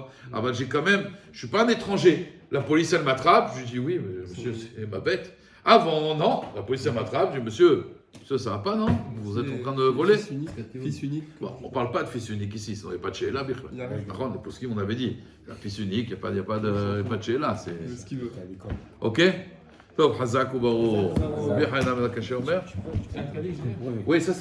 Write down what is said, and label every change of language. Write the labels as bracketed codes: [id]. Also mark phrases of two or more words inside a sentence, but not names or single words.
[fr] Ah ben j'ai quand même, je suis pas un étranger. La police elle m'attrape, je dis oui mais monsieur c'est ma bête. Avant non, la police elle m'attrape, je dis monsieur ça va pas non? Vous êtes en train de voler? Fils unique. Bon, on parle pas de fils unique ici, on n'est pas de Sheila. Nahon, pour ce qui on avait dit, un fils unique, il n'y a pas de Sheila. C'est Ce qu'il veut. [he] ok? טוב, חזק וברור. רבי חנן בן עקשיא אומר? [fr] Oui, ça c'est